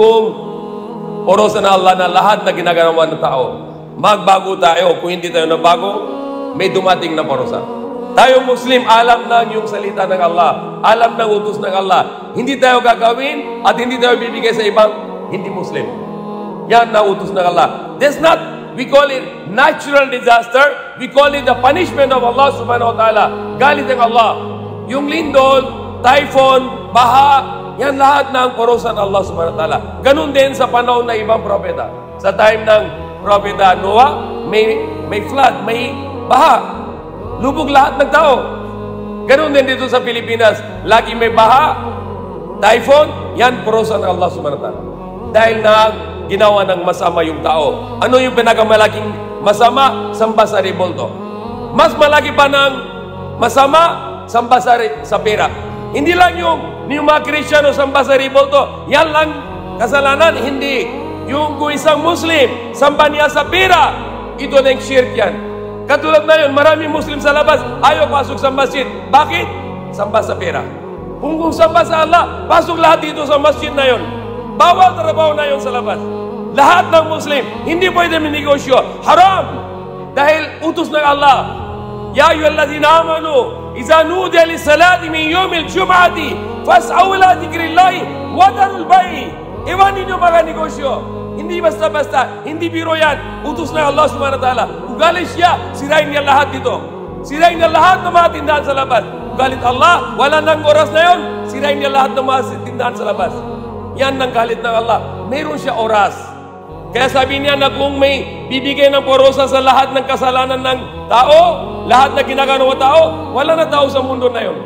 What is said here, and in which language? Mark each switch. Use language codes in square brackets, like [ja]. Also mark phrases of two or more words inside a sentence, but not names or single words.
[tl] Kung parusa na Allah na lahat na ginagawa ng tao, magbago tayo. Kung hindi tayo nabago, may dumating na parusa. Tayo Muslim, alam na yung salita ng Allah, alam ng utos ng Allah. Hindi tayo gagawin at hindi tayo bibigay sa ibang hindi Muslim. Yan na utos ng Allah. [en] That's not, we call it natural disaster. We call it the punishment of Allah [ar] سبحانه وتعالى. [tl] Galit ng Allah. Yung lindol, typhoon, baha, yan lahat ng parusa ng Allah [ar] سبحانه وتعالى. [tl] Ganun din sa panahon ng ibang propeta. Sa time ng propeta Noah, may flood, may baha. Lubog lahat ng tao. Ganun din dito sa Pilipinas. Lagi may baha, typhoon, yan parusa ng Allah [ar] سبحانه وتعالى. [tl] Dahil na ginawa ng masama yung tao. Ano yung pinakamalaking masama? Samba sa rebolto. Mas malaki pa ng masama, samba sa pera. Hindi lang yung mga Kristiyano samba sa rebolto. Yan lang kasalanan. Hindi. Yung kung isang Muslim, samba niya sa pera, ito na yung shirk yan. Katulad na yun, maraming Muslim sa labas, ayaw pasok sa masjid. Bakit? Samba sa pera. Kung samba sa Allah, pasok lahat dito sa masjid na yun. Bawal trabaho na yun sa labas. Lahat ng Muslim, hindi pwede minegosyo. Haram! Dahil utos ng Allah. [ar] يا أيها الذين آمنوا إذا نودي للصلاة من يوم الجمعة فاسعوا إلى ذكر الله وذروا البيع'. [tl] Iwanin niyo mga negosyo. Hindi basta-basta, hindi biro yan. Utos ng Allah [ar] سبحانه وتعالى. [tl] Ugalit siya, sirain niya lahat dito. Sirain niya lahat ng mga tindahan sa labas. Ugalit Allah, wala nang oras na yun, sirain niya lahat ng mga tindahan sa labas. Yan ang galit ng Allah. Meron siya oras. Kaya sabi niya na kung may bibigay ng parusa sa lahat ng kasalanan ng tao, lahat na ginagawa ng tao, wala na tao sa mundo na yun.